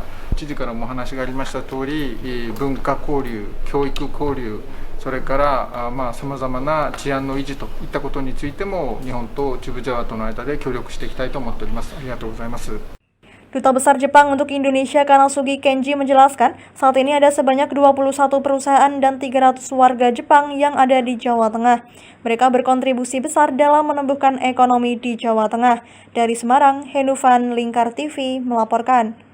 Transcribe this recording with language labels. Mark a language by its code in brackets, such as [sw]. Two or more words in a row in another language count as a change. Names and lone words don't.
[ja] 知事からもお話がありました通り、文化交流、教育交流、それからさまざまな治安の維持といったことについても日本と中部ジャワとの間で協力していきたいと思っております。ありがとうございます。 [id] Duta Besar Jepang untuk Indonesia Kanasugi Kenji menjelaskan, saat ini ada sebanyak 21 perusahaan dan 300 warga Jepang yang ada di Jawa Tengah. Mereka berkontribusi besar dalam menumbuhkan ekonomi di Jawa Tengah. Dari Semarang, Henufan, Lingkar TV, melaporkan.